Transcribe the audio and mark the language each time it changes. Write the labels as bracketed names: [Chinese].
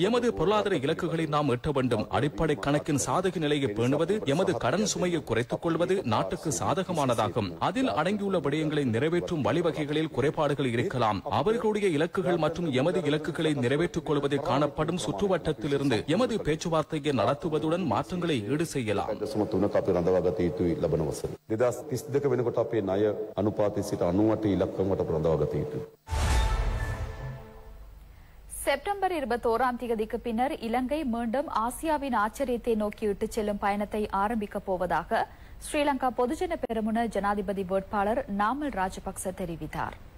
[Tamil] எமது பொருளாதார இலக்குகளை நாம் எட்ட வேண்டும். அடிப்படை கணக்கின் சாதக நிலையை பேணுவது, எமது கடன் சுமையை குறைத்துக் கொள்வது நாட்டுக்கு சாதகமானதாகும். அதில் அடங்கியுள்ள விடயங்களை நிறைவேற்றும் வழிவகைகளில் குறைபாடுகள் இருக்கலாம். அவர்களுடைய இலக்குகள் மற்றும் எமது இலக்குகளை நிறைவேற்றிக் கொள்வதில் காணப்படும் சுற்றுவட்டத்திலிருந்து எமது பேச்சுவார்த்தையை நடத்துவதுடன் மாற்றங்களை ஈடு செய்யலாம். [Sinhala] 2032 වෙනකොට අපේ ණය අනුපාතය සිට 98 ඉලක්කමකට ප්‍රඳව ගත යුතුයි. [Tamil] செப்டம்பர் 21ஆம் தேதிக்கு பின்னர் இலங்கை மீண்டும் ஆசியாவின் ஆச்சரியத்தை நோக்கி இட்டுச் செல்லும் பயணத்தை ஆரம்பிக்கப் போவதாக ஸ்ரீலங்கா பொதுஜன பெரமுன ஜனாதிபதி வேட்பாளர் நாமல் ராஜபக்ச தெரிவித்தார்.